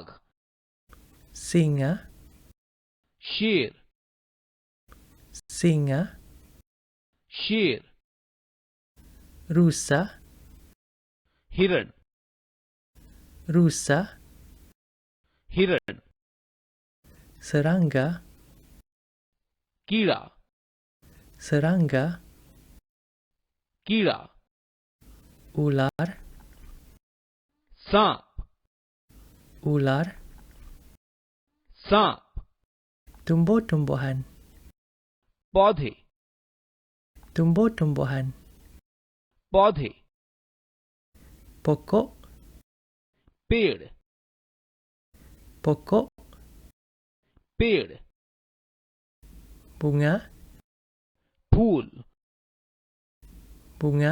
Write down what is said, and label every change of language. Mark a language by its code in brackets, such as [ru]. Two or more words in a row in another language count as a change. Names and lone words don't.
[ms] singa, [hi] शेर [ms] singa, [hi] शेर [ms] rusa, [hi] हिरण [ms] rusa, [hi] हिरण [ms] serangga, [hi] कीड़ा [ms] serangga, [hi] कीड़ा [ms] ular, [hi] सांप [ms] ular, [hi] सांप [ms] tumbuh-tumbuhan, [hi] पौधे [ms] tumbuh-tumbuhan, [hi] पौधे [ms] pokok, [hi] पेड़ [ms] pokok, [hi] पेड़ [ms] bunga, [hi] फूल [ms] bunga,